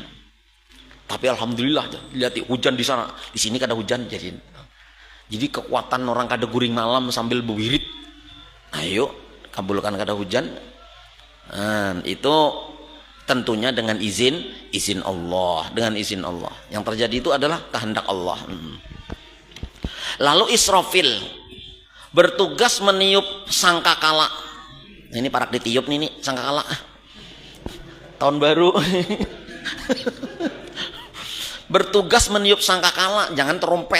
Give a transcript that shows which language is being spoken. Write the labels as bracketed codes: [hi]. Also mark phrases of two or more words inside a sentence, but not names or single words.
[id] Tapi alhamdulillah lihat hujan di sana, di sini [bjn] kada hujan [id] jadi kekuatan orang [bjn] kada guring [id] malam sambil berwirid. Ayo kabulkan [bjn] kada hujan. [id] Nah, itu tentunya dengan izin Allah, dengan izin Allah. Yang terjadi itu adalah kehendak Allah. Lalu Israfil bertugas meniup sangkakala. Ini parak ditiup nih sangkakala. Tahun baru. Bertugas meniup sangkakala, jangan trompet.